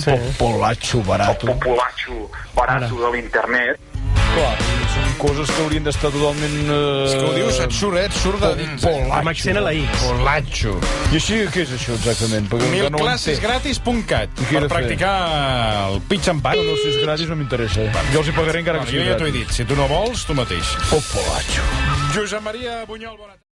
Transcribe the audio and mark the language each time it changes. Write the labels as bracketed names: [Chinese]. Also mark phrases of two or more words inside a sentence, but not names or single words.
[Spanish] Popolacho barato. Popolacho barato [Catalan] de l'internet. Clar, són coses que haurien d'estar totalment... És que ho dius, et surt de dins. Amb accent a la I. Polatxo. I així, què és això exactament? Perquè encara no ho entenc. Milclassesgratis.cat I què he per de fer? practicar el [English] pitch and pat. [Catalan] No, si és gratis no m'interessa. Jo els hi pagaré encara que Jo sigui ja t'ho he gratis. dit, si tu no vols, tu mateix. Popolacho. Josep Maria Bunyol, bona tarda.